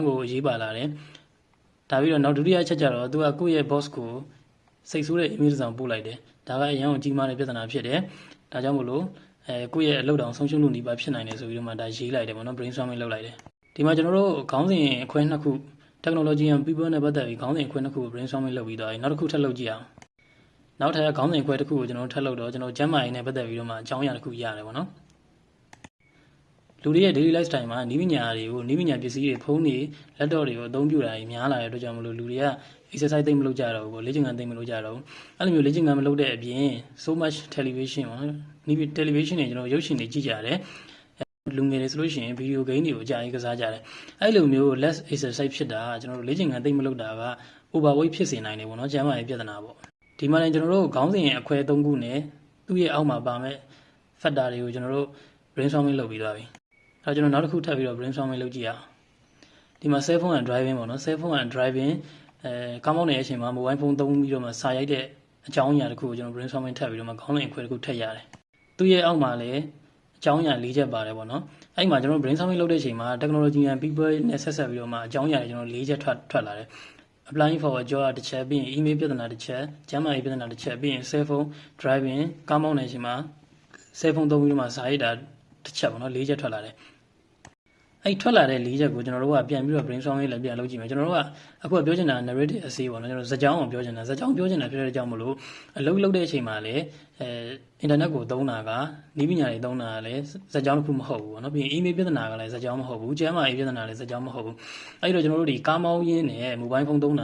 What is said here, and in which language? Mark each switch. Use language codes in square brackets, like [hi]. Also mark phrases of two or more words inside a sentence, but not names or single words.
[my] ကိုအရေးပါလာတယ်ဒါပြီးတော့နောက်ဒုတိယအချက်ကျတော့သူကကိုယ့်ရဲ့ boss ကိုစိတ်ဆိုးတဲ့ email တစ်စောင်ပို့လိုက်တယ်ဒါကအရန်ကိုကြီးမားတဲ့ပြဿနာဖြစ်တယ်ဒါကြောင့်မို့လို့ကိုယ့်ရဲ့အလုပ်တောင်ဆုံးရှုံးလို့နေပါဖြစ်နိုင်တယ်ဆိုပြီးတော့မှဒါရေးလိုက်တယ်ပေါ့နော် brainstorming လုပ်လိုက်တယ်ဒီမှာကျွန်တော်တို့ခေါင်းစဉ်အခွဲနှစ်ခု [en] technology and people [my] နဲ့ပတ်သက်ပြီးခေါင်းစဉ်အခွဲနှစ်ခုကို brainstorming လုပ်ပြီးသွားပြီနောက်တစ်ခုထပ်လုပ်ကြည့်အောင်နောက်ထပ် ခေါင်းစဉ်အခွဲတစ်ခုကိုကျွန်တော်ထပ်လုပ်တော့ကျွန်တော်ကျမ်းမာရေးနဲ့ပတ်သက်ပြီးတော့မှအကြောင်းအရာတစ်ခုရတယ်ပေါ့နော်လူတွေရဲ့ [en] daily lifestyle [my] မှာနည်းပညာတွေကိုနည်းပညာပစ္စည်းတွေဖုန်းတွေ laptop တွေကိုအသုံးပြုတာကြီးများလာတဲ့အတွက်ကြောင့်မလို့လူတွေက exercise သိမ့်မလုပ်ကြတော့ဘူးပေါ့လေ့ကျင့်ခန်းသိမ့်မလုပ်ကြတော့ဘူးအဲ့လိုမျိုးလေ့ကျင့်ခန်းမလုပ်တဲ့အပြင် [en] so much television [my] ပေါ့နော်ဒီ television တွေကျွန်တော်ရုပ်ရှင်တွေကြည့်ကြတယ်လူငယ်တွေဆိုလို့ရှိရင် [en] video game [my] တွေကိုအကြိုက်ကစားကြတယ်အဲ့လိုမျိုး [en] less exercise [my] ဖြစ်တာကျွန်တော်တို့လေ့ကျင့်ခန်းသိမ့်မလုပ်တာက overweight ဖြစ်စေနိုင်တယ် ပေါ့နော်ကျန်းမာရေးပြဿနာပေါ့ဒီမှာလည်းကျွန်တော်တို့ခေါင်းစဉ်အခွဲ၃ခုနဲ့သူ့ရဲ့အောက်မှာပါမဲ့ factor တွေကိုကျွန်တော်တို့ brainstorming လုပ်ပြီးသွားပြီအဲ့တော့ကျွန်တော်နောက်တစ်ခုထပ် ပြီးတော့ brainstorming လုပ်ကြည့်အောင်ဒီမှာ [en] cell phone and driving [my] ပေါ့နော် [en] cell phone and driving [my] ကားမောင်းနေတဲ့အချိန်မှာ [en] mobile phone [my] သုံးပြီးတော့ မှစာရိုက်တဲ့အကြောင်းအရာတစ်ခုကိုကျွန်တော် brainstorming ထပ်ပြီးတော့မှခေါင်းစဉ်အခွဲတစ်ခုထပ်ရတယ်သူ့ရဲ့အောက်မှာလည်းအကြောင်းအရာ၄ချက်ပါတယ်ပေါ့နော်အဲ့မှာကျွန်တော် brainstorming လုပ်တဲ့အချိန်မှာ [en] technology and people [my] နဲ့ဆက်ဆက်ပြီးတော့မှအကြောင်းအရာတွေကျွန်တော်၄ချက်ထွက်လာတယ် [en] applying for a job [my] တစ်ချက်ပြီးရင် email ပြဿနာတစ်ချက်ကျန်းမာရေးပြဿနာတစ်ချက်ပြီးရင် [en] cell phone driving [my] ကားမောင်းနေတဲ့အချိန်မှာ [en] cell phone [my] သုံးပြီးတော့မှစာရိုက်တာတစ်ချက်ပေါ့နော်၄ချက်ထွက်လာတယ် အဲ့ထွက်လာတဲ့၄ချက်ကိုကျွန်တော်တို့ကပြန်ပြီးတော့ brainstorm လေးလည်းပြန်လုပ်ကြည့်မယ်ကျွန်တော်တို့ကအခုပြောချင်တာ [en] narrative essay [my] ပေါ့နော်ကျွန်တော်ဇာတ်ကြောင်းအောင်ပြောချင်တာဇာတ်ကြောင်းပြောချင်တာဖြစ်တဲ့အကြောင်းမလို့အလုပ်လုပ်တဲ့အချိန်မှာလည်းinternet ကိုသုံးတာကနည်းပညာတွေသုံးတာကလည်းဇာတ်ကြောင်းတစ်ခုမဟုတ်ဘူးပေါ့နော်ပြီးရင် email ပြဿနာကလည်းဇာတ်ကြောင်းမဟုတ်ဘူးကျမ်းမာရေးပြဿနာလည်းဇာတ်ကြောင်းမဟုတ်ဘူးအဲ့တော့ကျွန်တော်တို့ဒီကားမောင်းရင်းနဲ့ [en] mobile phone [my] သုံးတာ